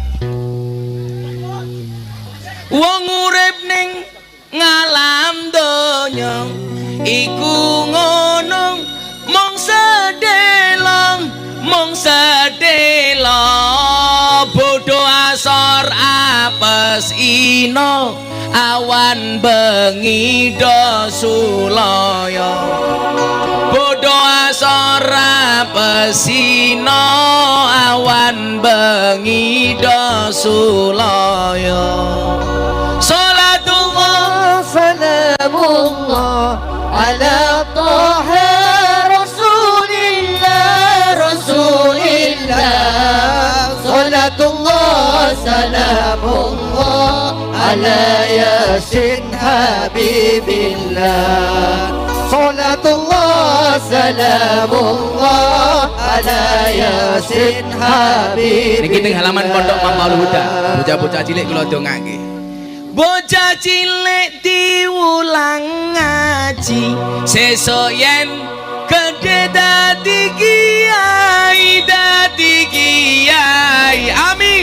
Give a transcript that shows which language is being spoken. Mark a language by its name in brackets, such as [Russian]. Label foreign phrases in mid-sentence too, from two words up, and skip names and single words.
[Javanese] Wong urip ning ngalam donya iku ngono, mung sedelo bodho asor apes ino, awan bengi do sulaya. Bodho asor apes ino, awan bengi do sulaya. [Arabic] الله على طه رسول الله رسول الله صلاة الله سلام الله على ياسين حبيب الله صلاة الله سلام الله على ياسين حبيب [Javanese] niki teng halaman pondok Maul Huda. Bocah-bocah cilik kula dongake. Bocah cilik diulang ngaji, sesuk yen gedhe dadi kiai, amin.